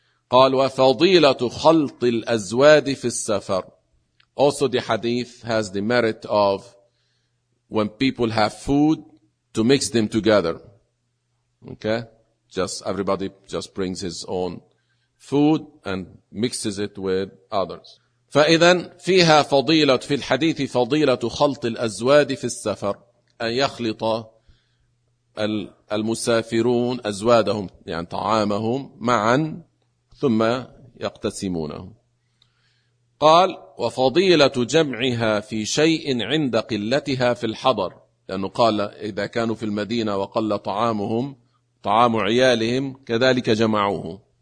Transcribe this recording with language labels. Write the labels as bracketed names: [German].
[Arabic] قال وفضيلة خلط الأزواد في السفر. [English] Also the hadith has the merit of when people have food to mix them together. Okay? Just everybody just brings his own food and mixes it with others. [Arabic] فإذا فيها فضيلة في الحديث فضيلة خلط الأزواد في السفر أن يخلط المسافرون أزوادهم يعني طعامهم معا ثم يقتسمونه. قال وفضيلة جمعها في شيء عند قلتها في الحضر لأنه قال إذا كانوا في المدينة وقل طعامهم طعام عيالهم كذلك جمعوه.